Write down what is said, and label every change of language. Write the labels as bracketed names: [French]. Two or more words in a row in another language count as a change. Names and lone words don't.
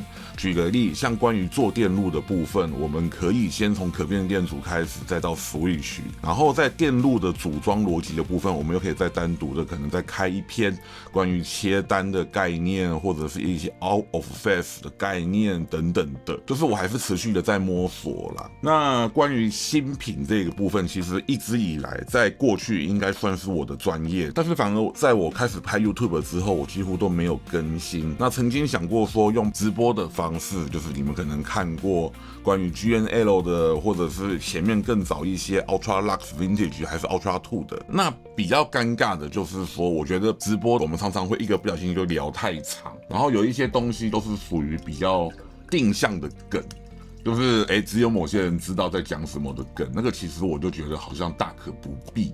[Chinese] 舉個例，像關於做電路的部分，我們可以先從可變電阻開始，再到 switch， 然後在電路的組裝邏輯的部分，我們又可以再單獨的可能再開一篇關於切單的概念，或者是一些 [English] out of phase [Chinese] 的概念等等的，就是我還是持續的在摸索啦。那關於新品這個部分，其實一直以來在過去應該算是我的專業，但是反而在我開始拍 YouTube 之後，我幾乎都沒有更新。那曾經想過說用直播的方式，就是你們可能看過關於 GNL 的，或者是前面更早一些 Ultra Lux Vintage 還是 Ultra 2的。那比較尷尬的就是說，我覺得直播我們常常會一個不小心就聊太長，然後有一些東西都是屬於比較定向的梗。就是只有某些人知道在講什麼的梗，那個其實我就覺得好像大可不必。